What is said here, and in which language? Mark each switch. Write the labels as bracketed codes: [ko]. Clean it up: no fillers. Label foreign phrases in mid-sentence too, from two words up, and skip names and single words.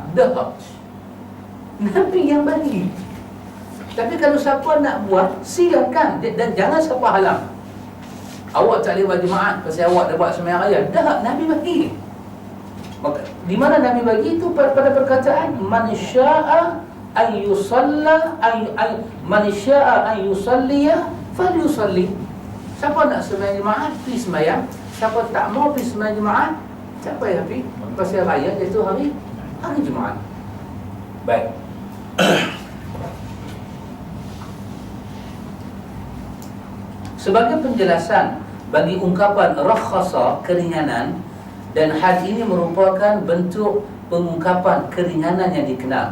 [ms] Dah. Nabi yang bagi. Tapi kalau siapa nak buat, silakan. Dan jangan siapa halang. Awak tak boleh buat Jumaat pasal awak dah buat sembahyang raya. Dah, Nabi bagi. Maka di mana Nabi bagi itu pada perkataan [ar] من شاء أن يصلى من شاء أن يصلي فليصل. [ms] Siapa nak sembahyang jemaah, pergi sembahyang. Siapa tak mau pergi sembahyang jemaah, tak payah pergi. Pasal raya iaitu hari Jumaat. Baik. Sebagai penjelasan bagi ungkapan rakhasa, keringanan, dan hal ini merupakan bentuk pengungkapan keringanan yang dikenal.